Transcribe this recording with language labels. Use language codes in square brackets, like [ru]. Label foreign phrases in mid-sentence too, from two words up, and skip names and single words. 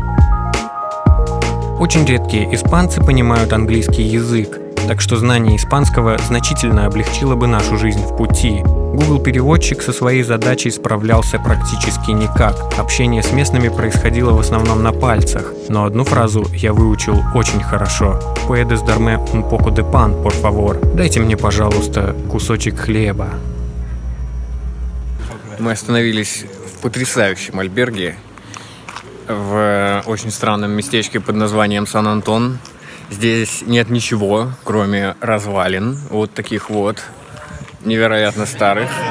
[ru] Очень редкие испанцы понимают английский язык, так что знание испанского значительно облегчило бы нашу жизнь в пути. Google-переводчик со своей задачей справлялся практически никак. Общение с местными происходило в основном на пальцах, но одну фразу я выучил очень хорошо. [es] «Puedes darme un poco de pan, por favor?» [ru] «Дайте мне, пожалуйста, кусочек хлеба». Мы остановились в потрясающем альберге в очень странном местечке под названием Сан-Антон. Здесь нет ничего, кроме развалин, вот таких вот, невероятно старых.